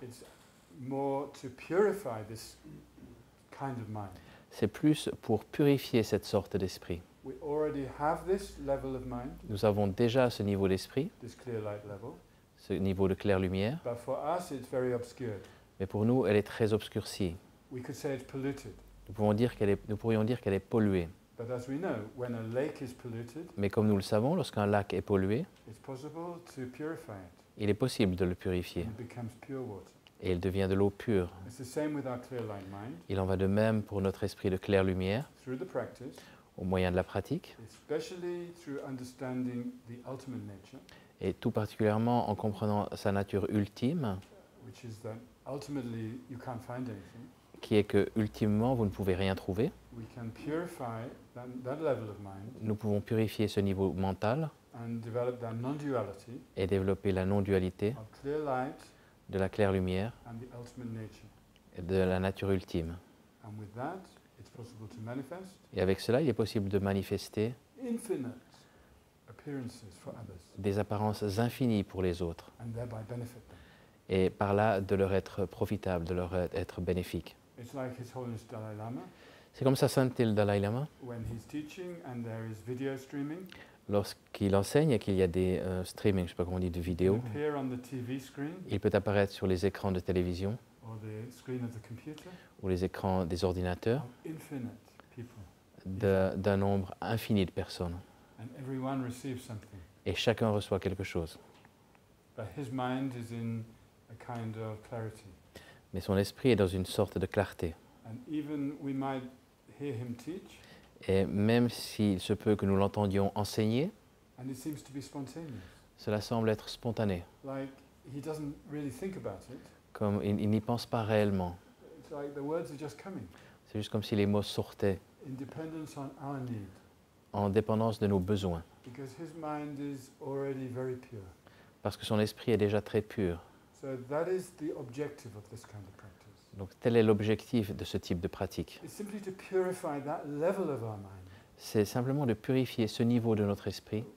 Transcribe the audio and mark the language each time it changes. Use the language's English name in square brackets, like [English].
[English] it's more to purify this kind of mind. [French] c'est plus pour purifier cette sorte d'esprit. [English] We already have this level of mind, [French] Nous avons déjà ce niveau d'esprit, [English] this clear light level, [French] ce niveau de clair-lumière, [English] but for us it's very obscured. [French] mais pour nous, elle est très obscurcie. [English] We could say it's polluted. [French] Nous pourrions dire qu'elle est polluée. [English] But as we know, when a lake is polluted, [French] Mais comme nous le savons, lorsqu'un lac est pollué, [English] it's possible to purify it. [French] il est possible de le purifier [English] And it becomes pure water. [French] et il devient de l'eau pure. [English] It's the same with our clear light mind. [French] Il en va de même pour notre esprit de clair-lumière [English] Through the practice, [French] au moyen de la pratique [English] especially through understanding the ultimate nature, [French] et tout particulièrement en comprenant sa nature ultime, [English] which is that ultimately you can't find anything. [French] qui est que ultimement vous ne pouvez rien trouver. [English] We can purify that level of mind [French] Nous pouvons purifier ce niveau mental [English] and develop that non-duality [French] et développer la non-dualité [English] of clear light [French] de la claire-lumière [English] and the ultimate nature. [French] et de la nature ultime. [English] And with that, it's possible to manifest [French] Et avec cela, il est possible de manifester [English] infinite appearances for others [French] des apparences infinies pour les autres [English] and thereby benefit them. [French] et par là de leur être profitable, de leur être bénéfique. [English] It's like His Holiness Dalai Lama, [French] C'est comme sa sainteté le Dalai Lama, [English] when he's teaching and there is video streaming, [French] lorsqu'il enseigne et qu'il y a des streaming, je ne sais pas comment on dit, de vidéos, [English] appear on the TV screen [French] il peut apparaître sur les écrans de télévision [English] or the screen of the computer [French] ou les écrans des ordinateurs [English] of infinite people, [French] d'un nombre infini de personnes. [English] and everyone receives something. [French] Et chacun reçoit quelque chose. [English] But his mind is in a kind of clarity. [French] Mais son esprit est dans une sorte de clarté. [English] And even we might hear him teach, [French] Et même s'il se peut que nous l'entendions enseigner, [English] and it seems to be spontaneous. [French] cela semble être spontané, [English] Like he doesn't really think about it. [French] comme il n'y pense pas réellement. [English] It's like the words are just coming, [French] C'est juste comme si les mots sortaient [English] in dependence on our need, [French] en dépendance de nos besoins, [English] because his mind is already very pure. [French] parce que son esprit est déjà très pur. [English] So that is the objective of this kind of practice. [French] Donc tel est l'objectif de ce type de pratique. [English] It's simply to purify that level of our mind, [French] C'est simplement de purifier ce niveau de notre esprit